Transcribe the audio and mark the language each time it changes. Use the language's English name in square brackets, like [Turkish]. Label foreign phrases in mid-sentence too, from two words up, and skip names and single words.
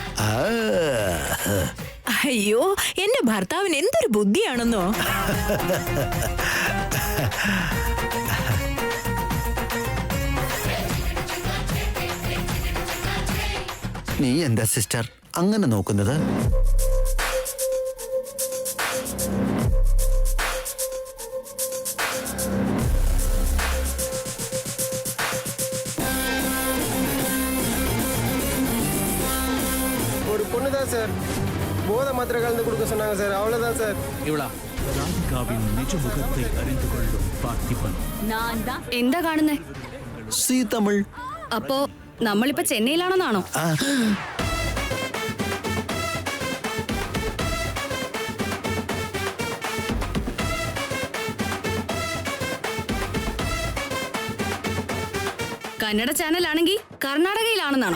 [Malayalam] അയ്യോ, എന്റെ ഭർത്താവിന് എന്തൊരു ബുദ്ധിയാണെന്നോ. നീ എന്താ സിസ്റ്റർ അങ്ങനെ നോക്കുന്നത്? [Tamil] ஒரு பொண்ணு தான் சார் போதை மாத்திரை கலந்து கொடுக்க சொன்னாங்க சார். அவ்வளவுதான் சார். இவளா ராதிகாவின் நிஜ முகத்தை அறிந்து கொள்ளும் பார்த்திபன். [Malayalam] എന്താ കാണുന്നേ? സി തമിഴ്. അപ്പോ നമ്മളിപ്പോ ചെന്നൈയിലാണെന്നാണോ? കന്നഡ ചാനലാണെങ്കിൽ കർണാടകയിലാണെന്നാണോ?